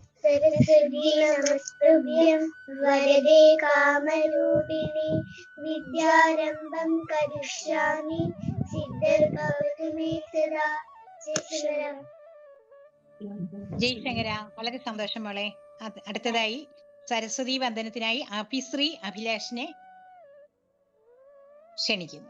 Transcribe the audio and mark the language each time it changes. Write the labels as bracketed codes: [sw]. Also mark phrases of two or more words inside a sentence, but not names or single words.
[sa] सरस्वती नमस्तुभ्यं वरदे कामरूपिणि विद्यारम्भं करिष्यामि सिद्धिर्भवतु मे सदा. [ml] ജയശങ്കര, വളരെ സന്തോഷം മോളെ. അടുത്തതായി സരസ്വതി വന്ദനത്തിനായി അഭിശ്രീ അഭിലാഷിനെ ക്ഷണിക്കുന്നു.